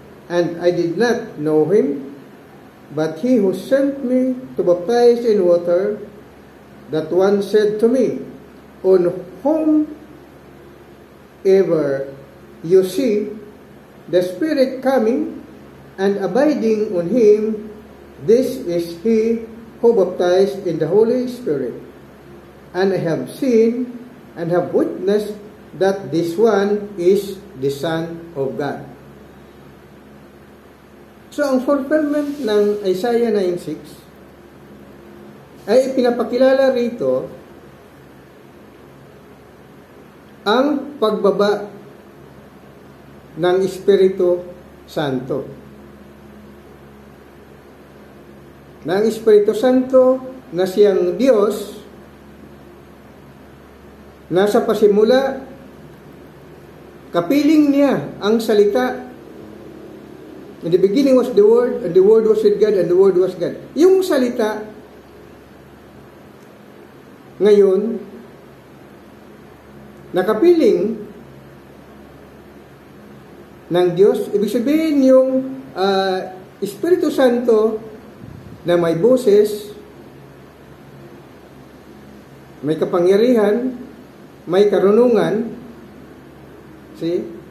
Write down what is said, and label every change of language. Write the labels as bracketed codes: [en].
[en] And I did not know him, but he who sent me to baptize in water, that one said to me, On whom ever you see the Spirit coming and abiding on him, This is he who baptized in the Holy Spirit. And I have seen and have witnessed that this one is the Son of God. [tl] So, ang fulfillment ng Isaiah 9:6 ay pinapakilala rito ang pagbaba ng Espiritu Santo. Ng Espiritu Santo na siyang Diyos, nasa pasimula, kapiling niya ang salita. [en] In the beginning was the Word, and the Word was with God, and the Word was God. [tl] Yung salita, ngayon, nakapiling ng Diyos. Ibig sabihin yung Espiritu Santo na may boses, may kapangyarihan, may karunungan. [en] See?